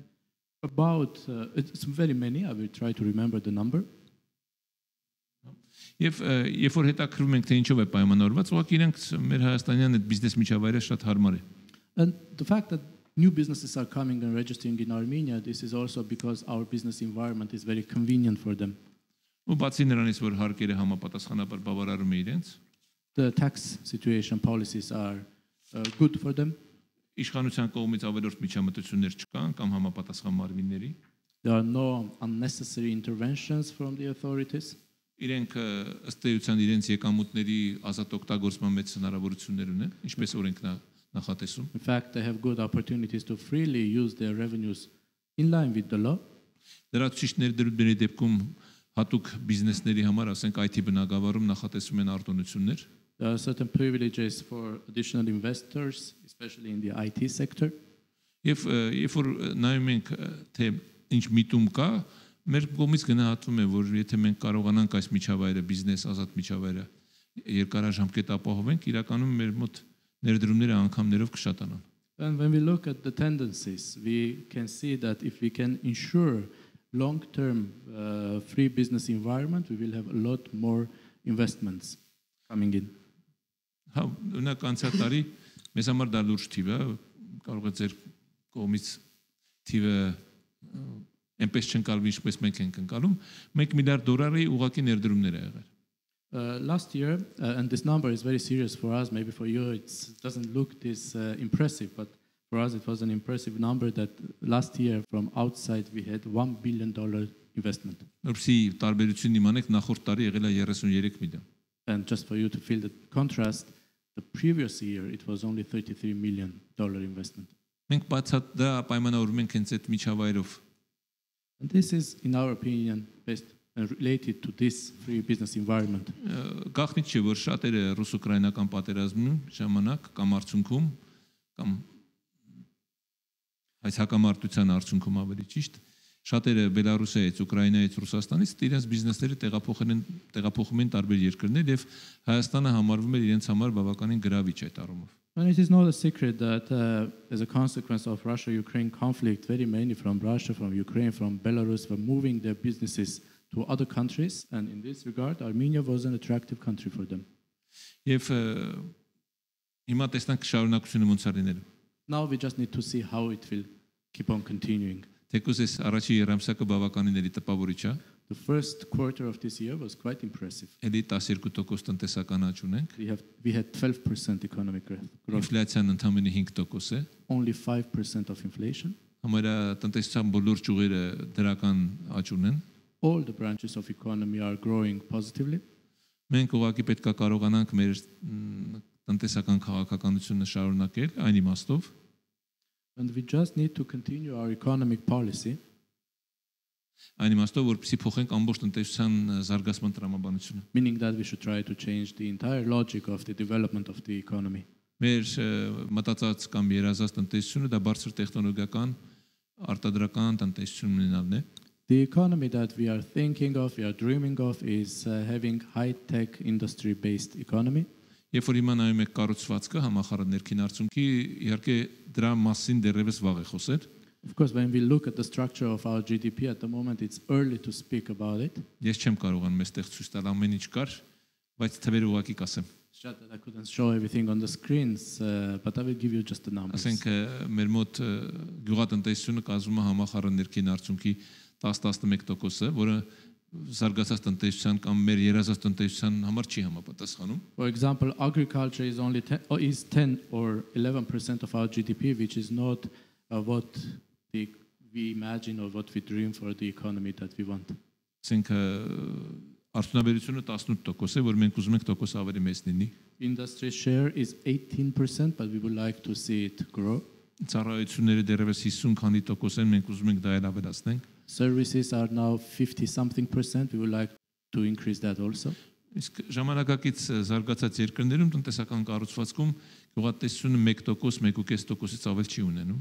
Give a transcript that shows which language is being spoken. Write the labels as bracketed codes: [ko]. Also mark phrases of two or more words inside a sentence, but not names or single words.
[en] About, it's very many, I will try to remember the number. [hy] Եվ երբ որ հետաքրում ենք թե ինչով է պայմանավորված, ուղղակի իրենք մեր հայաստանյան այդ բիզնես միջավայրը շատ հարմար է։ [en] And the fact that new businesses are coming and registering in Armenia, this is also because our business environment is very convenient for them. [hy] Ու բացի նրանից, որ հարկերը համապատասխանաբար բավարարում է իրենց, [en] The tax situation policies are good for them. [hy] իշխանության կողմից ավելորդ միջամտություններ չկան կամ համապատասխան մարմինների։ [en] There are no unnecessary interventions from the authorities. [hy] Իրենք ըստ էության իրենց եկամուտների ազատ օգտագործման մեծ հնարավորություններ ունեն, ինչպես օրենքն նախատեսում։ [en] In fact, they have good opportunities to freely use their revenues in line with the law. [hy] Լրացուցիչ ներդրումների դեպքում հատուկ բիզնեսների համար, ասենք IT բնագավառում նախատեսում են արտոնություններ։ [en] There are certain privileges for additional investors, especially in the IT sector. [hy] Եվ երբ որ նայում ենք թե ինչ միտում կա, մեր կողմից գնահատվում է, որ եթե մենք կարողանանք այս միջավայրը, բիզնես ազատ միջավայրը երկարաժամկետ ապահովենք, իրականում մեր մոտ ներդրումները անգամներով կշատանան։ [en] And when we look at the tendencies, we can see that if we can ensure long-term free business environment, we will have a lot more investments coming in. [hy] Հա, ունակ անցյալ տարի մեզ համար դա լուրջ թիվ է, կարող է ձեր կողմից թիվը այնպես չընկալվի, ինչպես մենք ենք ընկալում, $1 միլիարդ ուղղակի ներդրումներ է եղել։ [en] Last year, and this number is very serious for us, maybe for you it doesn't look this impressive, but for us it was an impressive number that last year from outside we had $1 billion investment. [hy] Որպեսզի տարբերությունն իմանեք, նախորդ տարի եղել է 33 միլիոն։ [en] And just for you to feel the contrast, the previous year it was only $33 million investment. [hy] Մենք բացատ դա պայմանավորում ենք հենց այդ միջավայրով։ [en] And this is, in our opinion, based and related to this free business environment. [hy] Գաղտնիք չէ, որ շատերը ռուս-ուկրաինական պատերազմի ժամանակ կամ արդյունքում կամ այս հակամարտության արդյունքում ավելի ճիշտ Շատերը Բելարուսից, Ուկրաինայից, Ռուսաստանից իրենց բիզնեսները տեղափոխում են տարբեր երկրներ եւ Հայաստանը համարվում է իրենց համար բավականին գրավիչ այդ առումով։ [en] And it is not a secret that as a consequence of Russia-Ukraine conflict, very many from Russia, from Ukraine, from Belarus were moving their businesses to other countries. And in this regard, Armenia was an attractive country for them. [hy] Եվ հիմա տեսնանք շարունակությունը ոնց է լինելու։ [en] Now we just need to see how it will keep on continuing. [hy] Թեկուզ այս առաջի երամսակը բավականին էլի տպավորիչ է։ [en] The first quarter of this year was quite impressive. [hy] Էլի 12% տնտեսական աճ ունենք։ [en] We had 12% economic growth. [hy] Ինֆլյացիան ընդամենը 5% է։ [en] Only 5% of inflation. [hy] Համարյա տնտեսության բոլոր ճյուղերը դրական աճ ունեն։ [en] All the branches of economy are growing positively. [hy] Մենք ուղղակի պետք է կարողանանք մեր տնտեսական քաղաքականությունը շարունակել այն իմաստով, [en] And we just need to continue our economic policy. [hy] Այն իմաստով, որպեսզի փոխենք ամբողջ տնտեսության զարգացման տրամաբանությունը։ [en] Meaning that we should try to change the entire logic of the development of the economy. [hy] Մեր մտածած կամ երազած տնտեսությունը դա բարձր տեխնոլոգիական արտադրական տնտեսություն ունենալն է։ [en] The economy that we are thinking of, we are dreaming of, is having high-tech industry-based economy. [hy] Երբ որ հիմա նայում եք կառուցվածքը համախառն ներքին արդյունքի, իհարկե դրա մասին դեռևս վաղ է խոսել։ [en] Of course, when we look at the structure of our GDP at the moment, it's early to speak about it. [hy] Ես չեմ կարողանում այստեղ ցույց տալ ամեն ինչ կար, բայց թվերը ուղղակի կասեմ։ [en] It's just that I couldn't show everything on the screens, but I will give you just the numbers. [hy] Ասենք մեր մոտ գյուղատնտեսությունը կազմում է համախառն ներքին արդյունքի 10-11%-ը, որը զարգացած տնտեսության կամ մեր երազած տնտեսության համար չի համապատասխանում։ [en] For example, agriculture is only 10 or 11% of our GDP, which is not what we imagine or what we dream for the economy that we want. [hy] Ասենք արդյունաբերությունը 18% է, որ մենք ուզում ենք տոկոս ավելի մեծ լինի։ [en] Industry share is 18%, but we would like to see it grow. [hy] Ծառայությունները դեռևս 50 քանի տոկոս են, մենք ուզում ենք դա էլ ավելացնենք։ [en] Services are now 50-something%. We would like to increase that also. [hy] Իսկ ժամանակակից զարգացած երկրներում տնտեսական կառուցվածքում գյուղատնտեսությունը 1%, 1.5%-ից ավել չի ունենում։